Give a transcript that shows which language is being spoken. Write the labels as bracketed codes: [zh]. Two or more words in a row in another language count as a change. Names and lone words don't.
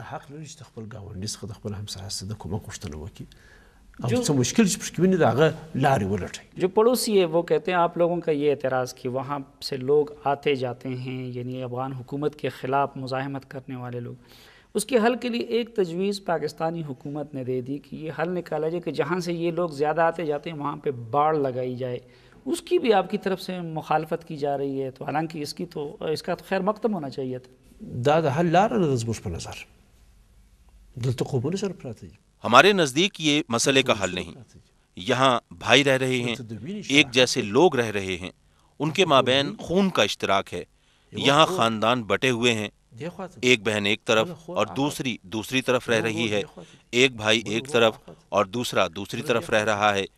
[ur] جو پڑوسی ہے وہ کہتے ہیں، آپ لوگوں کا یہ اعتراض کہ وہاں سے لوگ آتے جاتے ہیں، یعنی افغان حکومت کے خلاف مزاحمت کرنے والے لوگ، اس کے حل کے لیے ایک تجویز پاکستانی حکومت نے دے دی کہ یہ حل نکالا جائے کہ جہاں سے یہ لوگ زیادہ آتے جاتے ہیں وہاں پہ باڑ لگائی جائے. اس کی بھی آپ کی طرف سے مخالفت کی جا رہی ہے. تو حالانکہ اس کا تو خیر مقدم ہونا چاہیے تھا. [ps] دا د حل لاره نه زموږ په نظر دلته قومونه سره پراته دي. [ur] ہمارے نزدیک یہ مسئلے کا حل نہیں. یہاں بھائی رہ رہے ہیں، ایک جیسے لوگ رہ رہے ہیں، ان کے مابین خون کا اشتراک ہے. یہاں خاندان بٹے ہوئے ہیں، ایک بہن ایک طرف اور دوسری طرف رہ رہی ہے. ایک بھائی ایک طرف اور دوسرا دوسری طرف رہ رہا ہے.